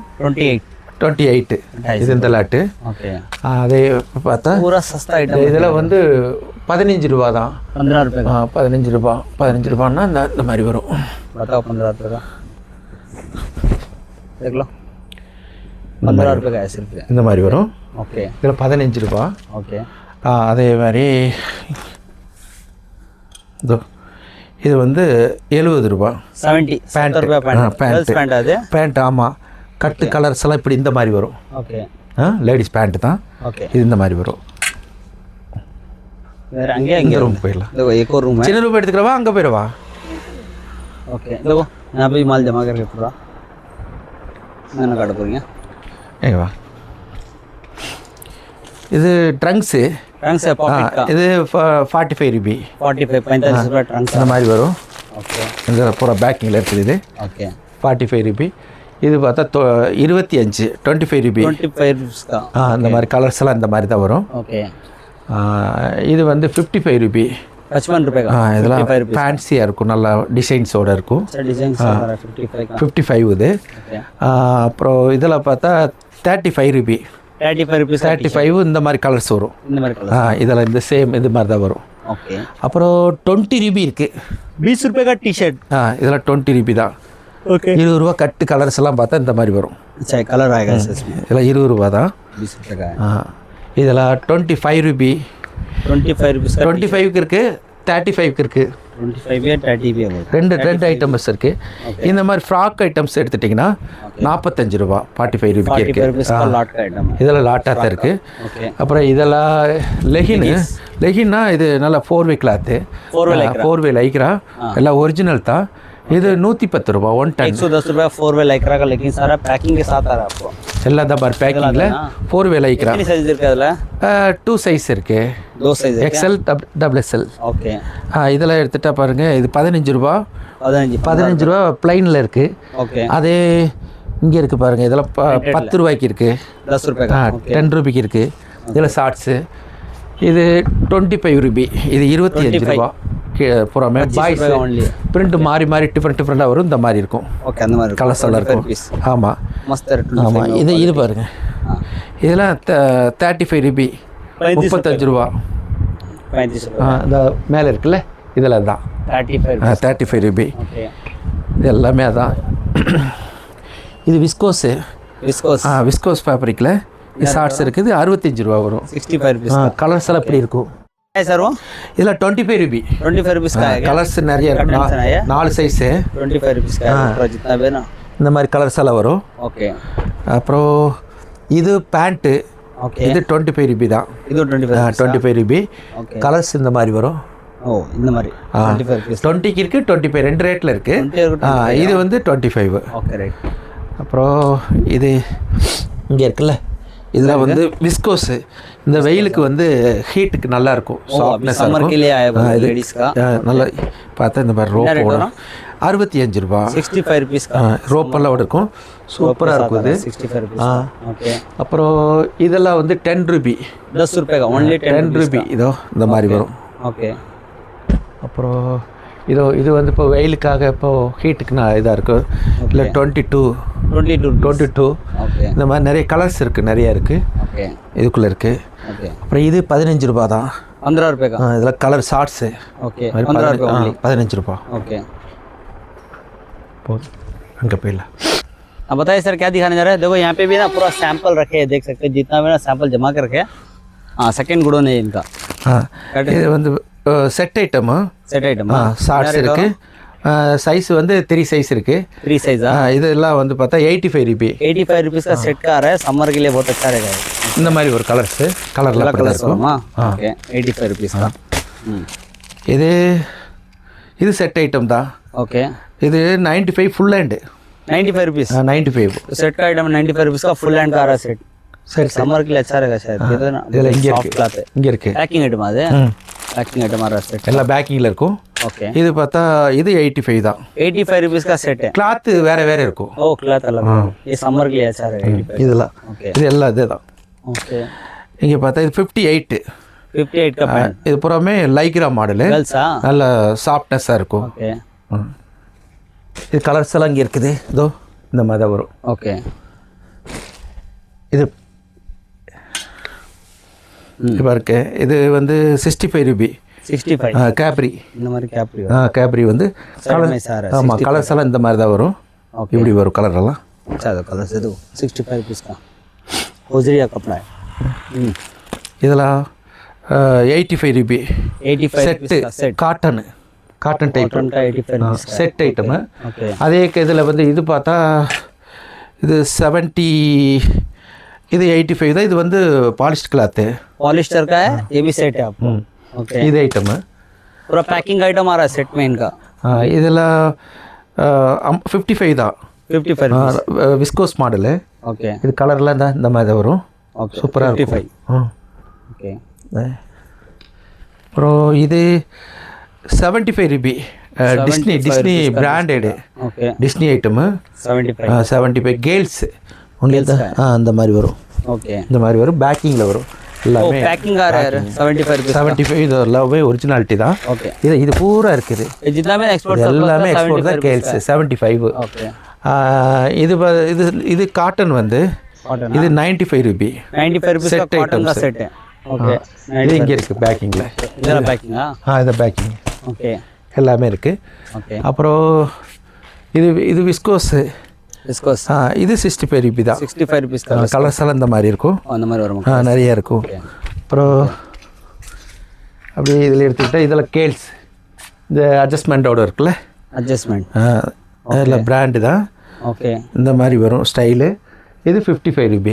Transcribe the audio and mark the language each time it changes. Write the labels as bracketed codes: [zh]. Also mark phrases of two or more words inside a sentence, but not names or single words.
[ta] 28 இது இந்த லாட்டு [hi] ओके [ta] அதே பார்த்தா [hi] पूरा सस्ता आइटम [ta] இதில் வந்து 15 ரூபா தான் [hi] 15 रुपए का [ta] 15 ரூபான்னா இந்த மாதிரி வரும் [hi] बताओ 15 रुपए का देख लो 15 रुपए का है सिर्फ [ta] இந்த மாதிரி வரும் [hi] ओके [ta] இதில் 15 ரூபா [hi] ओके [ta] அதே மாதிரி இதோ இது வந்து 70 ரூபா [hi] 70 70 रुपए पैंट पैंट அது [ta] பேண்ட் ஆமாம் கட்டு கலர்ஸ் எல்லாம் இப்படி இந்த மாதிரி வரும் [hi] ओके [ta] லேடிஸ் பேண்ட் தான் [hi] ओके [ta] இது இந்த மாதிரி வரும் வேற அங்கே இந்த ரூம் போயிடலாம் [hi] देखो एक और रूम है [ta] சின்ன ரூம் எடுத்துக்கிறவா அங்கே போயிடுவா [hi] ओके देखो यहाँ पे माल जमा करके पूरा मैंने काट போறீங்க [ta] ஏங்க வா இது ட்ரங்க்ஸு [hi] ट्रंक से पॉकेट का [ta] இது 45 ரூபி [hi] 45 45 रुपए ट्रंक [ta] இந்த மாதிரி வரும் [hi] ओके [ta] இந்த பூரா பேக்கிங்கில் இருக்குது இது [hi] ओके [ta] 45 ரூபி இது பார்த்தா 25 ரூபி [hi] 25 रुपीस का [ta] இந்த மாதிரி கலர்ஸ் எல்லாம் இந்த மாதிரி தான் வரும் [hi] ओके [ta] இது வந்து 55 ரூபி [hi] 55 रुपए का [ta] இதெல்லாம் [hi] 55 रुपीस [ta] ஃபேன்சியாக இருக்கும் நல்லா டிசைன்ஸோடு இருக்கும் [hi] अच्छा डिजाइन से 55 का [ta] 55 இது [hi] ओके [ta] அப்புறம் இதில் பார்த்தா 35 ரூபி [hi] 35 रुपीस का [ta] 35 இந்த மாதிரி கலர்ஸ் வரும் இந்த மாதிரி கலர் இதில் இந்த சேம் இது மாதிரி தான் வரும் [hi] ओके [ta] அப்புறம் 20 ரூபி இருக்குது [hi] 20 रुपए का टी शर्ट [ta] இதில் 20 ரூபி தான் [hi] ओके [ta] 20 ரூபா கட்டு கலர்ஸ் எல்லாம் பார்த்தா இந்த மாதிரி வரும் [hi] अच्छा कलर आएगा इसमें [ta] இதில் 20 ரூபா தான் [hi] 20 रुपए का है [ta] இதில் 25 ரூபி [hi] 25 रुपीस का [ta] 25க்கு இருக்குது 35க்கு இருக்குது [hi] 25 है 30 भी है [ta] ரெண்டு ஐட்டம்ஸ் இருக்குது இந்த மாதிரி [en] frock items [ta] எடுத்துட்டிங்கன்னா 45 ரூபா 45 ரூபிக்கு 45 இருக்குது [hi] रुपीस का लॉट का आइटम है [ta] இதெல்லாம் லாட்டாக தான் இருக்குது [hi] ओके [ta] அப்புறம் இதெல்லாம் லெகின்னா இது நல்லா 4 வே கிளாத்து [hi] 4 वे लाइक्रा [ta] 4 வே லைக்ரா எல்லாம் ஒரிஜினல் தான் இது 110 ரூபா 1 டன் [hi] 110 रुपए 4 वे लाइक्रा का लेकिन सारा पैकिंग के साथ आ रहा है आपको [ta] எல்லா தான் பார் பேக்கிங்கில் 4 வே லைக்ரா [hi] कितनी साइज [ta] இருக்கு அதுல 2 சைஸ் இருக்குது [hi] दो साइज है [en] XL double XL [hi] ओके [ta] இதெல்லாம் எடுத்துட்டா பாருங்கள் இது 15 ரூபா 15 ரூபா ப்ளைனில் இருக்குது [hi] ओके [ta] அதே இங்கே இருக்குது பாருங்கள் இதெல்லாம் 10 ரூபாய்க்கு இருக்குது [hi] 10 रुपए का [ta] 10 ரூபிக்கு இருக்குது இதில் ஷார்ட்ஸு இது 25 ரூபி இது 25 ரூபா பூராமே பாய்ஸ் only பிரிண்ட் மாறி மாறி டிஃப்ரெண்ட்டாக வரும் இந்த மாதிரி இருக்கும் ओके அந்த மாதிரி கலர்ஸ் எல்லாம் இருக்கும் ஆமாம் மஸ்ட் இருக்கு ஆமாம் இது பாருங்கள் இதெல்லாம் 35 ரூபி 35 ரூபா [hi] 35 रुपए [ta] இந்த மேலே இருக்குல்ல இதில் தான் 35 35 ரூபி [hi] ओके [ta] இது எல்லாமே அதான் இது விஸ்கோஸு [hi] विस्कोस [ta] விஸ்கோஸ் ஃபேப்ரிக்கில் ஷார்ட்ஸ் இருக்குது 65 ரூபா வரும் [hi] 65 रुपीस [ta] கலர்ஸ் எல்லாம் இப்படி இருக்கும் [hi] है सर वो [ta] இதில் 25 ரூபி [hi] 25 रुपीस का है क्या [ta] கலர்ஸ் நிறைய [hi] Condenser है [ta] இருக்கும் [hi] ये? [ta] 4 சைஸு [hi] 25 रुपीस का है पूरा जितना भी है ना [ta] இந்த மாதிரி கலர்ஸ் எல்லாம் வரும் [hi] ओके [ta] அப்புறம் இது பேண்ட்டு [hi] ओके [ta] இது 25 ரூபி தான் இது 25 25 ரூபி ஓகே கலர்ஸ் இந்த மாதிரி வரும் ஓ இந்த மாதிரி 25 रुपीस 20க்கு இருக்குது 25 ரெண்டு ரேட்டில் இருக்குது இது வந்து 25 [en] okay right [ta] அப்புறம் இது இங்கே இருக்குல்ல இதெல்லாம் வந்து விஸ்கோஸு இந்த வெயிலுக்கு வந்து ஹீட்டுக்கு நல்லா இருக்கும் சாஃப்ட்னஸ் [hi] समर के लिए आया है लेडीज का [ta] நல்லா பார்த்தா இந்த மாதிரி ரோப் வரும் 65 ரூபா [hi] 65 रुपीस का [ta] ரோப்பெல்லாம் இருக்கும் சூப்பராக இருக்கும் இது [hi] 65 रुपीस ओके [ta] அப்புறம் இதெல்லாம் வந்து 10 ரூபி [hi] 10 रुपए का ओनली [ta] 10 ரூபி இதோ இந்த மாதிரி வரும் [hi] ओके [ta] அப்புறம் இது வந்து இப்போ வெயிலுக்காக இப்போ ஹீட்டுக்கு நான் இதாக இருக்கும் இல்லை 22 [hi] ओके [ta] இந்த மாதிரி நிறைய கலர்ஸ் இருக்குது நிறையா இருக்குது [hi] ओके [ta] இதுக்குள்ளே இருக்குது [hi] ओके [ta] அப்புறம் இது 15 ரூபா தான் [hi] 15 रुपए का [ta] இதில் கலர் ஷார்ட்ஸு [hi] ओके 15 रुपए ओनली [ta] 15 ரூபா [hi] ओके [ta] போதும் அங்கே போயிடலாம் [hi] अब बताइए सर क्या दिखाने जा रहे हैं देखो यहाँ पे भी ना पूरा सैंपल रखे हैं देख सकते हैं जितना भी ना सैंपल जमा कर रखे हैं हाँ सेकंड गुडोन है इनका [ta] இது வந்து [en] set item set item [ta] ஷார்ட்ஸ் இருக்குது சைஸ் வந்து 3 சைஸ் இருக்குது [hi] 3 साइज [ta] இதெல்லாம் வந்து பார்த்தா 85 ரூபி [hi] 85 रुपीस का सेट का आ रहा है समर के लिए बहुत अच्छा रहेगा [ta] இந்த மாதிரி ஒரு கலர்ஸு கலர்லாம் அப்படி தான் இருக்கும் [hi] ओके 85 रुपीस का [ta] இது [en] set item [ta] தான் [hi] ओके [ta] இது 95 [en] full hand [hi] 95 रुपीस 95 सेट का आइटम 95 रुपीस का [en] full hand [hi] का आ रहा है सेट [ta] சரி [hi] समर के लिए अच्छा रहेगा शायद ये तो ना [ta] இதில் இங்கே [en] soft cloth [hi] है [ta] இருக்குது இங்கே இருக்குது [en] packing item [hi] आ है [en] packing item [hi] आ रहा है सेट [ta] எல்லாம் பேக்கிங்கில் இருக்கும் [hi] ओके [ta] இது பார்த்தா இது 85 தான் [hi] 85 रुपीस का सेट है [ta] கிளாத்து வேறு வேறு இருக்கும் [hi] ओ क्लॉथ अलग है ये समर के लिए अच्छा रहेगा [ta] இதெல்லாம் [hi] ओके [ta] இது எல்லாம் இதே தான் [hi] ओके [ta] இங்கே பார்த்தா இது 58 [hi] 58 का पैंट [ta] இது பூராமே லைக்ரா மாடலு, [hi] गर्ल्स [ta] நல்ல சாஃப்ட்னஸாக இருக்கும். [hi] ओके [ta] இது கலர்ஸ் எல்லாம் இங்கே இருக்குது. இதோ இந்த மாதிரி தான் வரும். [hi] ओके [ta] இது இப்போ இருக்கு. இது வந்து 65 ரூபி 65 கேப்ரி. இந்த மாதிரி கேப்ரி கேப்ரி வந்து கலர், ஆமாம் கலர்ஸ் எல்லாம் இந்த மாதிரி தான் வரும். இப்படி வரும் கலர் எல்லாம். [hi] अच्छा तो कलर से दो 65 रुपीस का होजरिया कपड़ा है। [ta] இதெல்லாம் 85 ரூபி 85 செட்டு, [hi] रुपीस का सेट [en] cotton type [hi] कॉटन का 85 रुपीस का [ta] செட் ஐட்டமு. [hi] ओके [ta] அதே இதில் வந்து இது பார்த்தா இது 70, இது 85 தான். இது வந்து பாலிஸ்ட் கிளாத்து, [hi] पॉलिस्टर का है, ये भी सेट है आपको। ओके [ta] இது ஐட்டமு [hi] पूरा [en] packing item [hi] आ रहा है सेट में इनका। [ta] இதில் 55 தான். [hi] 55 रुपीस [ta] விஸ்கோஸ் மாடலு. [hi] ओके [ta] இது கலர்லாம் இந்த மாதிரி தான் வரும். [hi] ओके [ta] சூப்பராக 55 இருக்கும். [hi] ओके [ta] அப்புறம் இது 75 ரூபி டிஸ்னி பிராண்டடு [hi] ओके [ta] டிஸ்னி ஐட்டமு. 75 75 [en] girls only [ta] அந்த மாதிரி வரும். [hi] ओके [ta] இந்த மாதிரி வரும். பேக்கிங்கில் வரும் [hi] ओ [ta] எல்லாமே. [hi] पैकिंग आ रहा है 75 रुपीस [ta] 75 இது எல்லாமே ஒரிஜினாலிட்டி தான். [hi] ओके [ta] இது பூரா இருக்குது. [hi] ये जितना में एक्सपोर्ट [ta] இது எல்லாமே எக்ஸ்போர்ட் தான். கேர்ள்ஸ் 75. [hi] ओके [ta] இது இது இது காட்டன் வந்து [hi] कॉटन [ta] இது 95 ரூபி [hi] 95 रुपीस का Set कॉटन का items. सेट है। ओके [ta] இது இங்கே இருக்குது பேக்கிங்கில். [hi] इधर पैकिंग हां [ta] இது பேக்கிங் [hi] ओके [ta] எல்லாமே இருக்குது. [hi] ओके [ta] அப்புறம் இது விஸ்கோஸு. [hi] इसको [ta] இது 65 ரூபி தான். [hi] 65 रुपीस का [ta] கலர்ஸ் எல்லாம் இந்த மாதிரி இருக்கும். அந்த மாதிரி வரும் நிறைய இருக்கும். அப்புறம் அப்படியே இதில் எடுத்துக்கிட்டால் இதில் கேர்ள்ஸ் இந்த அட்ஜஸ்ட்மெண்ட்டோட இருக்குல்ல, அட்ஜஸ்ட்மெண்ட் அதில் பிராண்டு தான். ஓகே இந்த மாதிரி வரும் ஸ்டைலு. இது 55 ரூபி